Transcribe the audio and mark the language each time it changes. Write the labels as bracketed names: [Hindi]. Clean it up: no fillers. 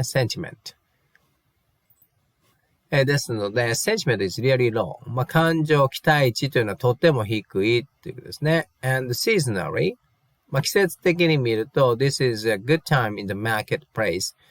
[English] sentiment。 [Japanese] ですので、 [English] sentiment is really low。 [Japanese] 感情、期待値というのはとても低いということですね。 [English] and seasonally、 [Japanese] 季節的に見ると、 [English] this is a good time in the marketplace.